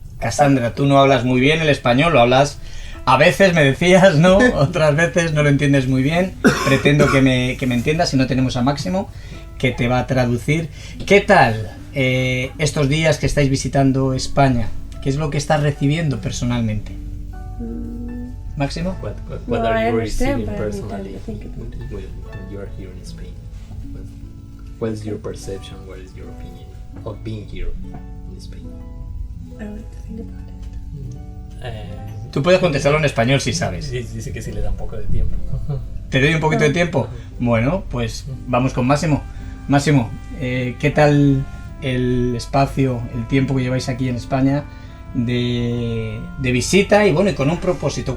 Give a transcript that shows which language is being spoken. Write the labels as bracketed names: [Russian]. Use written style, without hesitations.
[Spanish] Cassandra, tú no hablas muy bien el español, lo hablas a veces, me decías, ¿no? Otras veces no lo entiendes muy bien. Pretendo que me entiendas, si no tenemos a Máximo, que te va a traducir. ¿Qué tal estos días que estáis visitando España? ¿Qué es lo que estás recibiendo personalmente? Máximo? [English] What are you receiving personally when you are here in Spain? What is your perception? What is your opinion of being here in Spain? I want to think about it. [Spanish] Tú puedes contestarlo en español si sabes. Dice que sí le da un poco de tiempo. ¿Te doy un poquito de tiempo? Bueno, pues vamos con Máximo. Máximo, ¿qué tal el espacio, el tiempo que lleváis aquí en España de visita y bueno, y con un propósito?